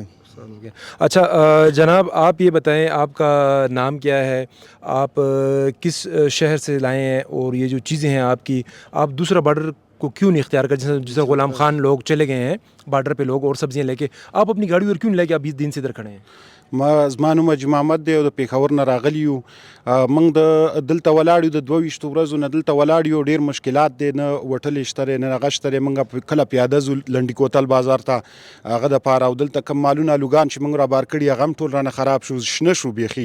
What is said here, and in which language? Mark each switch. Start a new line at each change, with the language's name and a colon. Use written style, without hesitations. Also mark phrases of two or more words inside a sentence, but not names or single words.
Urdu: اچھا جناب، آپ یہ بتائیں آپ کا نام کیا ہے، آپ کس شہر سے لائے ہیں، اور یہ جو چیزیں ہیں آپ کی، آپ دوسرا بارڈر کو کیوں نہیں اختیار کر؟ جیسے غلام خان لوگ چلے گئے ہیں بارڈر پہ، لوگ اور سبزیاں لے کے، آپ اپنی گاڑی اور کیوں نہیں لے کے آپ 20 دن سے ادھر کھڑے ہیں؟
Pashto: زما نوم حاجي محمد دی او د پېښور نه راغلي یو. موږ د دلته ولاړ یو، د 22 ورځو نه دلته ولاړ یو. ډېر مشکلات دی، نه وټلې شته دی، نه هغه شته دی. موږ کله پیاده ځو لنډي کوتل بازار ته هغه دپاره، او دلته کوم مالونه الوګان چې موږ رابار کړي هغه هم ټول رانه خراب شو، شنه شو بیخي.